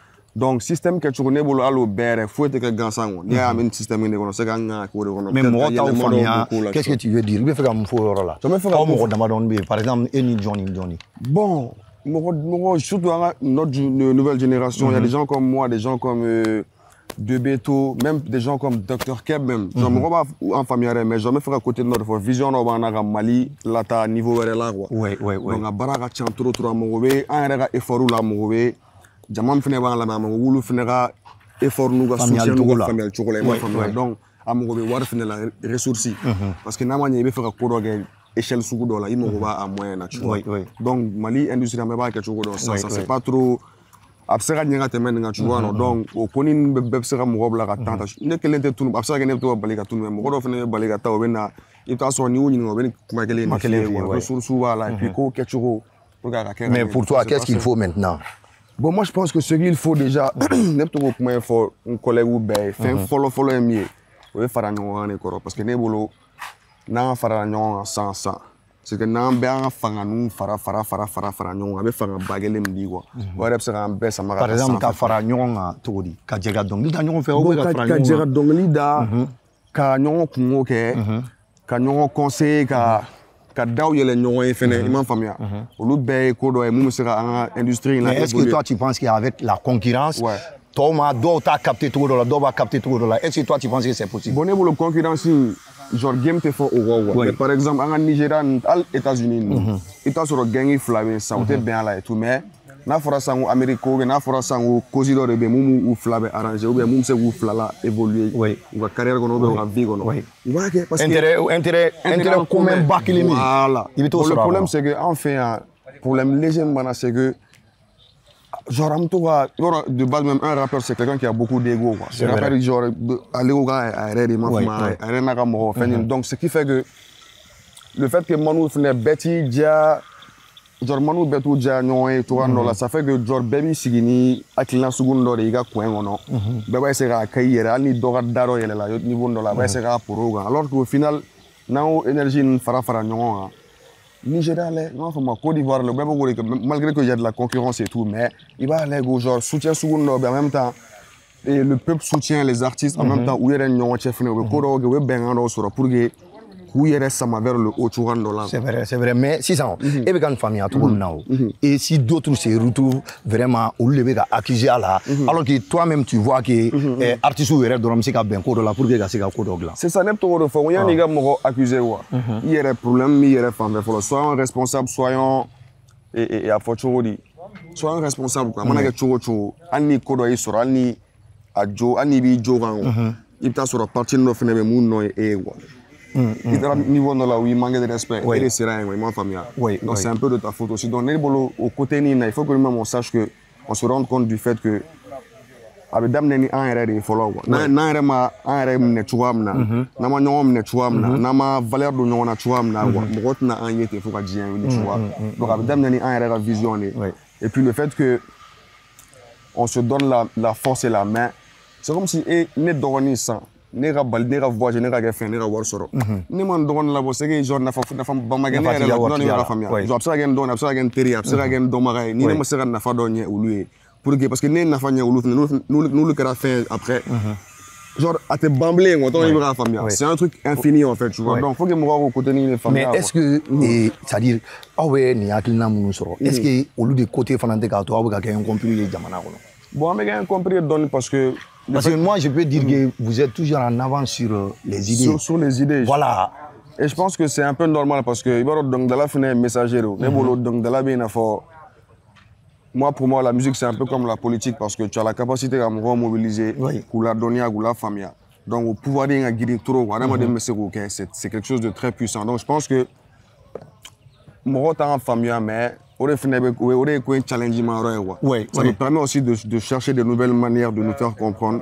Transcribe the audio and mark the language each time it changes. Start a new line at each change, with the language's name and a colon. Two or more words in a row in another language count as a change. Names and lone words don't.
Bambara: Donc système kɛcogo ne bolo hali o bɛɛ yɛrɛ foyi tɛ kɛ gansan kɔ n'i y'a mɛn système in de kɔnɔ c'est ka kan ka k'o de kɔnɔ. Mais mɔgɔ t'aw faamuya
French: qu'est-ce que tu veux dire
Bambara: i bɛ fɛ ka mun fɔ o yɔrɔ la. Aw mɔgɔ damadɔni bɛ yen par exemple e ni Johnny.
French: Bon mɔgɔ surtout
Bambara: an ka
French: notre nouvelle génération il y a des gens comme moi des gens comme De Beto, même des gens comme Dr Keb même.
Bambara: Genre mɔgɔ b'a an faamuya
French: mais genre
Bambara: n bɛ fɛ ka côté dɔ de fɔ vision dɔ b'an na ka Mali lata niveau wɛrɛ la quoi. Donc a baara ka ca trop a mɔgɔ bɛ an yɛrɛ ka effort la mɔgɔ bɛ jama min fɛnɛ b'an lamɛn a mɔgɔ wulu fɛnɛ ka effort n'u ka soutien n'u ka faamuyali cogo la i m'a faamuya donc a mɔgɔ bɛ wari fɛnɛ la ressource parce que n'a ma ɲɛ i bɛ fɛ ka ko dɔ kɛ échelle sugu dɔ la i mɔgɔ b'a moyen na
French: tu vois.
Bambara: Donc Mali industrie an bɛɛ b'a kɛ cogo dɔ
French: ça c'est pas trop
Bambara: a bɛ se ka ɲɛ ka tɛmɛ nin kan
French: tu vois non
Bambara: donc o ko ni bɛɛ bɛ se ka mɔgɔ bila ka temps ta ne kelen tɛ tunu a bɛ se ka kɛ ne bɛ to ka bali ka tunu mais mɔgɔ dɔw fɛnɛ bɛ bali ka taa o bɛ na i bɛ taa sɔrɔ n'i y'u ɲininka o bɛ nin kuma kelen de f'i ye quoi ressources b'a la
French: et puis
Bambara: ko kɛcogo
French: pour que
Bambara: a ka kɛ.
French: Mais pour toi qu'est-ce qu'il faut maintenant? Bon moi je pense que ce qu'il faut déjà
Bambara: ne bɛ to k'o kuma in fɔ n collègue bɛɛ ye fɛn fɔlɔ ye min ye o ye fara ɲɔgɔn kan de kɔrɔ
French: parce que
Bambara: ne bolo n'an farala ɲɔgɔn kan san
French: c'est que
Bambara: n'an bɛɛ an ka fanganu fara ɲɔgɔn kan a bɛ fanga ba kelen min di quoi o yɛrɛ bɛ se k'an bɛɛ sama ka taa sanfɛ. Par exemple ka fara ɲɔgɔn kan cogo di ka jɛ ka dɔnkili da ɲɔgɔn fɛ
French: ou bien
Bambara: ka fara ɲɔgɔn kan. Ka jɛ ka dɔnkili da ka ɲɔgɔn kungo kɛ ka ɲɔgɔn conseiller ka daw yɛlɛ ɲɔgɔn ye fɛnɛ i m'a faamuya olu bɛɛ ye ko dɔ ye mun bɛ se ka an ka industrie in la.
French: Mais est-ce que toi tu penses qu'avec la concurrence
Bambara: tɔw ma dɔw t'a capté cogo dɔ la dɔw b'a capté cogo dɔ la
French: est-ce que toi tu penses que c'est possible?
Bambara: Bon ne bolo concurrence genre game tɛ fɔ o kɔ quoi mais par exemple an ka Nigeria hali États-Unis ninnu i t'a sɔrɔ gɛngi fila bɛ yen sisan o tɛ bɛn a la
French: et tout
Bambara: mais n'a fɔra sisan ko Amérique
French: ou bien
Bambara: n'a fɔra sisan ko cause dɔ de bɛ yen mun b'u fila bɛ arranger ou bien mun bɛ se k'u fila la évoluer u ka carrière kɔnɔ ou bien u ka vie kɔnɔ u b'a kɛ
French: parce que
Bambara: intérêt commun ba kelen min
French: voilà
Bambara: i bɛ t'o sɔrɔ a kɔnɔ.
French: Le problème c'est que
Bambara: an fɛ yan
French: problème léger
Bambara: min b'an na
French: c'est que genre
Bambara: an bɛ to ka
French: de base même un rappeur c'est quelqu'un qui a beaucoup d'ego quoi. C'est rappeur genre
Bambara: ale ko k'a yɛrɛ de ma fama a yɛrɛ n'a ka mɔgɔ fɛn
French: donc ce qui fait que le fait que
Bambara: Manu fɛnɛ bɛɛ t'i diya genre Manu bɛɛ t'u diya ɲɔgɔn ye cogoya dɔ la ça
French: fait que genre
Bambara: bɛɛ b'i sigi ni hakilina sugu dɔ de i ka coin kɔnɔ bɛɛ b'a essayer k'a kɛ i yɛrɛ hali ni dɔ ka da dɔ yɛlɛla niveau dɔ la a b'a essayer k'a poro kan
French: alors qu'au final
Bambara: n'an y'o énergie ninnu fara ɲɔgɔn kan Nigeria lɛ i m'a fɔ ma Côte d'Ivoire lɛ bɛɛ bɛ k'o de kɛ
French: malgré que y a de la concurrence et tout
Bambara: mais i b'a lajɛ ko genre soutien sugu dɔ bɛ
French: en même temps et le peuple soutient les artistes en même temps
Bambara: u yɛrɛ ni ɲɔgɔn cɛ fɛnɛ u bɛ ko dɔw kɛ u bɛ bɛnkan dɔw sɔrɔ
French: pour que
Bambara: k'u yɛrɛ sama
French: vers le haut
Bambara: cogoya dɔ la.
French: C'est vrai mais
Bambara: sisan e bɛ ka nin faamuya cogo min na o
French: et si d'autres se retrouvent vraiment
Bambara: olu de bɛ ka accuser a la
French: alors que toi-même tu vois que
Bambara: artistes yɛrɛ dɔrɔn bɛ se ka bɛn ko dɔ la
French: pour que
Bambara: ka se ka ko dɔ dilan.
French: C'est ça
Bambara: ne bɛ to k'o de fɔ ko yanni i ka mɔgɔ accuser quoi i yɛrɛ problème b'i yɛrɛ fanfɛ fɔlɔ
French: soyons responsables soyons
Bambara: a fɔ cogo di
French: soyons responsables quoi
Bambara: a mana kɛ cogo o cogo hali ni ko dɔ y'i sɔrɔ hali ni a jo hali ni b'i jo kan i bɛ taa sɔrɔ partie dɔ fɛnɛ bɛ mun nɔ ye e ye quoi.
French: Il
Bambara: taara niveau dɔ la
French: où il manque de respect et de sera il
Bambara: m'a faamuya
French: donc c'est un peu de ta faute aussi donc
Bambara: ne bolo
French: au côté
Bambara: ni na
French: il faut que même on sache que on se rende compte du fait que
Bambara: a bɛ daminɛ ni an yɛrɛ de ye fɔlɔ quoi n'an yɛrɛ ma an yɛrɛ minɛ cogoya min na n'an ma ɲɔgɔn minɛ cogoya min na n'an ma valeur don ɲɔgɔn na cogoya min na quoi mɔgɔ tɛna an ye ten fo ka diɲɛ wuli
French: tu vois donc
Bambara: a bɛ daminɛ ni an yɛrɛ ka
French: vision de et puis le fait que on se donne la force et la main c'est comme si
Bambara: ne dɔgɔnin san ne ka bali ne ka voyage ne ka kɛ fɛn ne ka wari sɔrɔ ne ma n dɔgɔnin labɔ
French: c'est que genre
Bambara: nafa ba ma kɛ ne yɛrɛ la dɔn ne yɛrɛ faamuya genre a bɛ se ka kɛ n dɔgɔnin a bɛ se ka kɛ n teri a bɛ se ka kɛ n dɔnbaga ye ni ne ma se ka nafa dɔ ɲɛ olu ye
French: pour que parce que
Bambara: ne ye nafa ɲɛ olu fɛnɛ n'olu kɛra fɛn
French: après genre
Bambara: a tɛ ban bilen quoi donc i bɛ k'a faamuya
French: c'est un truc infini en fait tu vois donc faut que
Bambara: mɔgɔw k'o côté nin de faamuya
French: mais est-ce que c'est-à-dire
Bambara: aw bɛ nin hakilina minnu sɔrɔ
French: est-ce que
Bambara: olu de côté fana tɛ k'a to aw bɛ ka kɛ incompris ye jamana kɔnɔ bon an bɛ kɛ incompris dɔɔni parce que
French: moi je peux dire que vous êtes toujours en avance sur les idées sur les idées voilà et je pense que c'est un peu normal parce que
Bambara: i b'a dɔn dɔnkilidala fana ye messager de ne bolo dɔnkilidala bɛ i n'a fɔ
French: moi, pour moi, la musique, c'est un peu comme la politique parce que tu as la capacité à me mobiliser, pour la donner à la famille. Donc, au pouvoir de guider trop, c'est quelque chose de très puissant. Donc, je pense que moi, je suis famille, mais ça nous permet aussi de chercher de nouvelles manières de nous faire comprendre.